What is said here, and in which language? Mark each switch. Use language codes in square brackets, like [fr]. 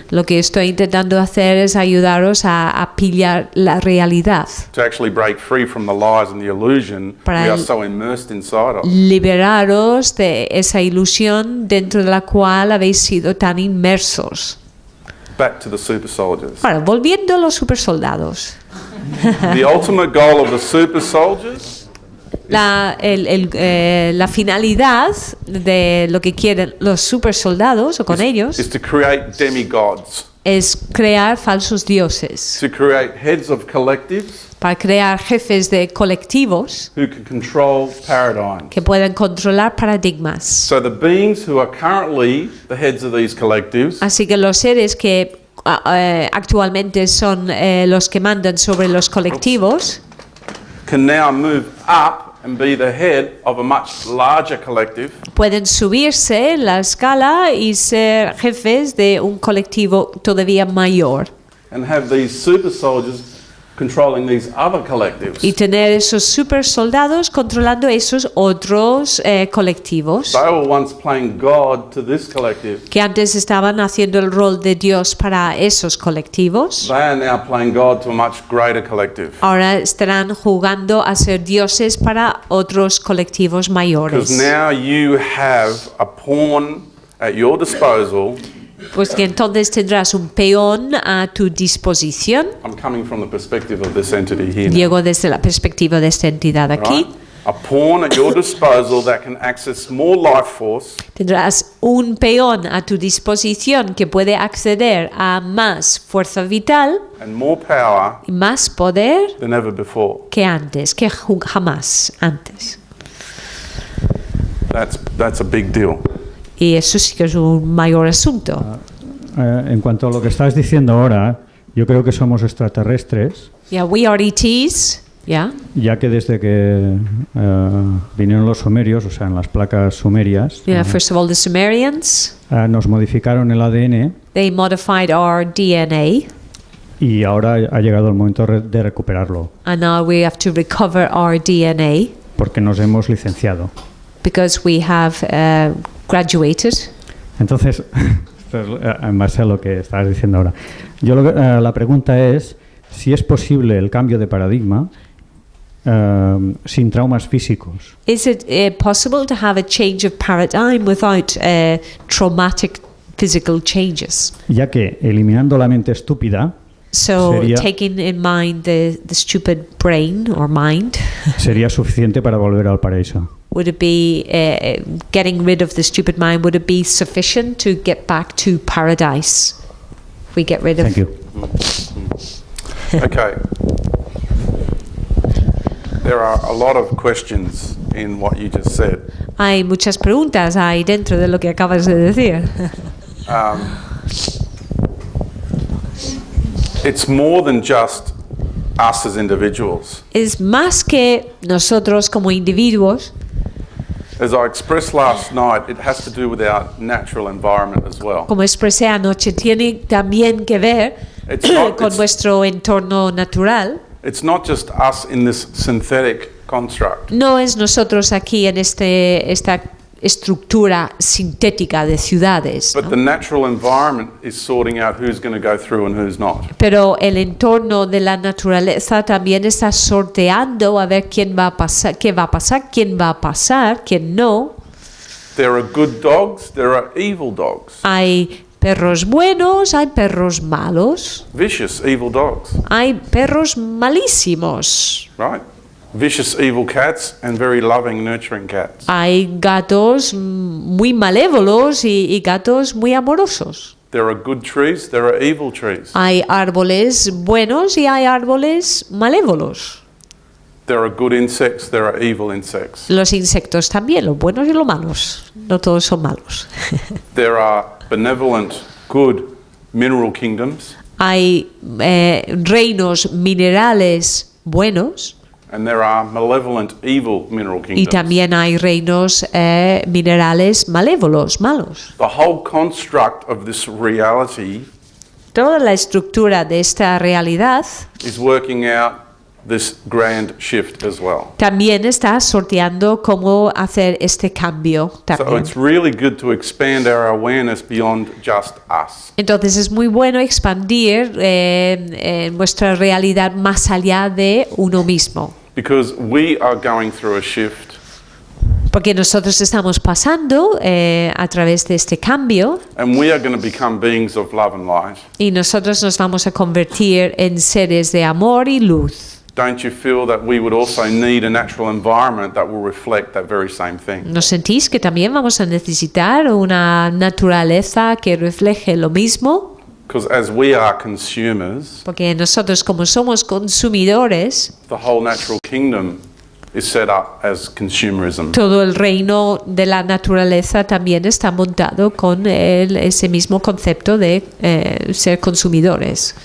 [es] Lo que estoy intentando hacer es ayudaros a pillar la realidad, [en] to actually break free from the lies and the illusion we are so immersed inside of. [es] liberaros de esa ilusión dentro de la cual habéis sido tan inmersos. [en] Back to the super soldiers. [es] Bueno, volviendo a los supersoldados. [en] The ultimate goal of the super soldiers [es] La finalidad de lo que quieren los supersoldados o con ellos [en] is to create demigods, [es] es crear falsos dioses, [en] to create heads of collectives [es] para crear jefes de colectivos [en] who can control paradigms. [es] que puedan controlar paradigmas. [en] So the beings who are currently the heads of these collectives [es] Así que los seres que actualmente son los que mandan sobre los colectivos [en] can now move up and be the head of a much larger collective, [es] pueden subirse en la escala y ser jefes de un colectivo todavía mayor [en] and have these super soldiers controlling these other collectives. [es] y tener esos super soldados controlando esos otros colectivos [en] They were once playing God to this collective. [es] que antes estaban haciendo el rol de Dios para esos colectivos. [en] They are now playing God to a much greater collective. [es] Ahora estarán jugando a ser dioses para otros colectivos [en] Because [es] mayores. [en] now you have a pawn at your disposal. [es] Pues que entonces tendrás un peón a tu disposición. [en] I'm coming from the perspective of this entity here. Now, [es] Llego desde la perspectiva de esta entidad aquí. [en] right? A pawn at your disposal that can access more life force [es] Tendrás un peón a tu disposición que puede acceder a más fuerza vital [en] and more power [es] y más poder [en] than ever before. [es] que antes, que jamás antes. [en] That's a big deal. [es] Y eso sí que es un mayor asunto. En cuanto a lo que estás diciendo ahora, yo creo que somos extraterrestres, [en] Yeah, we are ETs. Yeah. [es] ya que desde que vinieron los sumerios, o sea, en las placas sumerias, [en] Yeah, first of all, the Sumerians, [es] nos modificaron el ADN [en] they modified our DNA, [es] y ahora ha llegado el momento de recuperarlo, [en] and now we have to recover our DNA [es] porque nos hemos licenciado. [en] because we have graduated. [es] Entonces, esto es en base a lo que estabas diciendo ahora. Yo la pregunta es si es posible el cambio de paradigma sin traumas físicos. [en] Is it possible to have a change of paradigm without traumatic physical changes? [es] Ya que eliminando la mente estúpida [en] So [es] Sería- [en] taking in mind the stupid brain or mind, [es] sería suficiente para volver al paraíso. [en] would it be getting rid of the stupid mind? Would it be sufficient to get back to paradise? If we get rid of. Thank you. Okay. There are a lot of questions in what you just said. [es] Hay muchas preguntas ahí dentro de lo que acabas de decir. [en] It's more than just us as individuals. [es] Es más que nosotros como individuos. [en] As I expressed last night, it has to do with our natural environment as well. [es] Como expresé anoche, tiene también que ver [en] It's not- [es] con [en] it's- [es] nuestro entorno natural. [en] It's not just us in this synthetic construct. [es] No es nosotros aquí en esta estructura sintética de ciudades, [en] But [es] ¿no? [en] the natural environment is sorting out who's going to go through and who's not. [es] Pero el entorno de la naturaleza también está sorteando a ver quién va a pasar, qué va a pasar, quién va a pasar, quién no. [en] There are good dogs, there are evil dogs. [es] Hay perros buenos, hay perros malos, [en] vicious, evil dogs, [es] hay perros malísimos, [en] right? Vicious, evil cats and very loving, nurturing cats. [es] hay gatos muy malévolos y gatos muy amorosos. [en] There are good trees, there are evil trees. [es] Hay árboles buenos y hay árboles malévolos. [en] There are good insects, there are evil insects. [es] Los insectos también, los buenos y los malos. No todos son malos. [en] There are benevolent, good mineral kingdoms, [es] Hay reinos minerales buenos [en] and there are malevolent, evil mineral [es] y [en] kingdoms. [es] también hay reinos minerales malévolos, malos. [en] The whole construct of this reality [es] Toda la estructura de esta realidad [en] is working out this grand shift as well. [es] también está sorteando cómo hacer este cambio [en] So [es] también. [en] it's really good to expand our awareness beyond just us. [es] Entonces es muy bueno expandir nuestra realidad más allá de uno mismo, [en] Because we are going through a shift, [es] porque nosotros estamos pasando a través de este cambio [en] and we are going to become beings of love and light. [es] y nosotros nos vamos a convertir en seres de amor y luz. [en] Don't you feel that we would also need a natural environment that will reflect that very same thing? [es] ¿No sentís que también vamos a necesitar una naturaleza que refleje lo mismo? [en] Because as we are consumers, [es] Porque nosotros, como somos consumidores, [en] the whole natural kingdom is set up as consumerism. [es] todo el reino de la naturaleza también está montado con ese mismo concepto de ser consumidores.